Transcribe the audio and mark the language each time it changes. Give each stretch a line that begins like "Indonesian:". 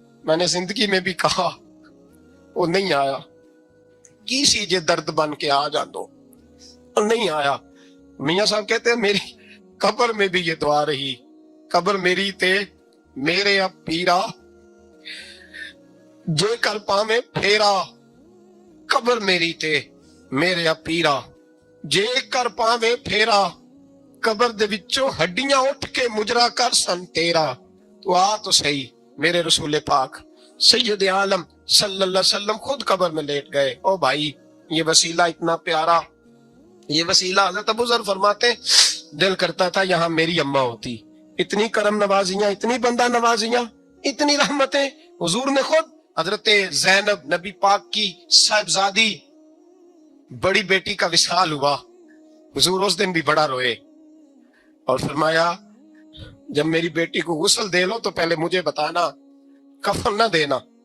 Urdu: میں نے زندگی میں بھی کہا وہ نہیں آیا،
Punjabi: کی سی جے درد بن کے آ جاندو، نہیں آیا.
Urdu: میاں صاحب کہتے ہیں میری قبر میں بھی یہ دعا رہی،
Punjabi: قبر میری تے میرے اب پیرا جے کر پاویں پھیرا. قبر میری تے میرے اب پیرا جے کر پاویں پھیرا. قبر دے وچوں ہڈیاں اٹھ کے مجرا کر سن تیرا.
Urdu: تو آ تو صحیح میرے رسول پاک سید عالم صلی اللہ علیہ وسلم خود قبر میں لیٹ گئے. او بھائی یہ وسیلہ اتنا پیارا، یہ وسیلہ حضرت ابو ذر فرماتے دل کرتا تھا یہاں میری اماں ہوتی. اتنی کرم نوازیاں، اتنی بندہ نوازیاں، اتنی رحمتیں. حضور نے خود حضرت زینب نبی پاک کی صاحبزادی بڑی بیٹی کا وصال ہوا، حضور اس دن بھی بڑا روئے اور فرمایا جب میری بیٹی کو غسل دے لو تو پہلے مجھے بتانا، کفن نہ دینا.